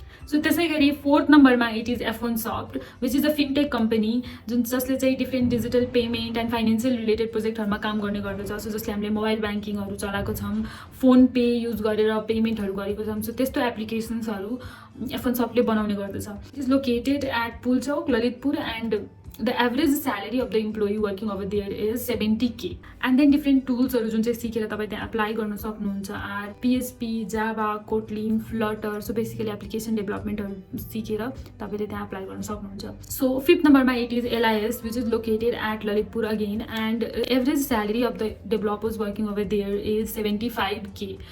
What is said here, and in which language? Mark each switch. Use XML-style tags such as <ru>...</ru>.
<ne>So त्यसै गरी fourth नम्बरमा</ne> <en>it is F1 soft which is a fintech company</en> <ne>जुन जसले चाहिँ different digital payment and financial related प्रोजेक्टहरूमा काम गर्ने गर्दछ. सो जसले हामीले मोबाइल ब्याङ्किङहरू चलाएको छौँ, फोन पे युज गरेर पेमेन्टहरू गरेको छौँ. सो त्यस्तो एप्लिकेसन्सहरू F1 सफ्टले बनाउने गर्दछ.</ne> <en>It is located at Pulchowk, Lalitpur and the average salary of the employee working over there is 70k. and then different tools</en> <ne>जुन चाहिँ सिकेर तपाईँ त्यहाँ अप्लाई गर्न सक्नुहुन्छ are PHP, Java, Kotlin, Flutter. So basically application डेभलपमेन्टहरू सिकेर तपाईँले त्यहाँ अप्लाई गर्न सक्नुहुन्छ.</ne> <en>So fifth नम्बरमा it is LIS which is located at Lalitpur again and average salary of the developers working over there is 75k.</en>